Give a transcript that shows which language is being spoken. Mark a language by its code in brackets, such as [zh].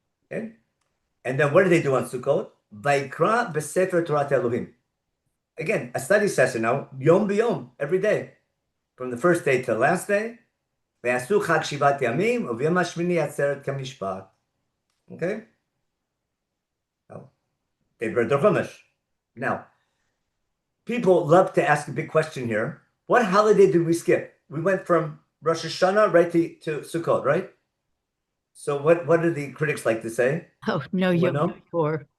[en] Okay, and then what do they do on Sukkot? [he] Vayikra b'Sefer Torah Elohim. [en] Again, a study session now, [he] yom b'yom, [en] every day, from the first day to the last day. [he] ועשו חג 7 ימים, וביום השמיני עצרת כמשפט. [en] Okay? Now, they read their Chumash. Now, people love to ask a big question here. What holiday did we skip? We went from Rosh Hashanah right to Sukkot, right? So what do the critics like to say? Oh, no, Yom Kippur.